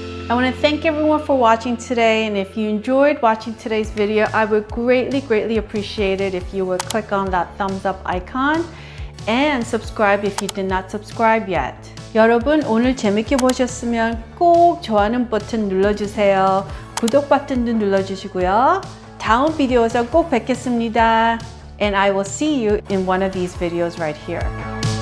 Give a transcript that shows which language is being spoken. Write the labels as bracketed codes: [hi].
[en] I want to thank everyone for watching today, and if you enjoyed watching today's video, I would greatly appreciate it if you would click on that thumbs up icon and subscribe if you did not subscribe yet. [ko] 여러분 오늘 재밌게 보셨으면 꼭 좋아하는 버튼 눌러주세요. 구독 버튼도 눌러주시고요. 다음 비디오에서 꼭 뵙겠습니다. [en] And I will see you in one of these videos right here.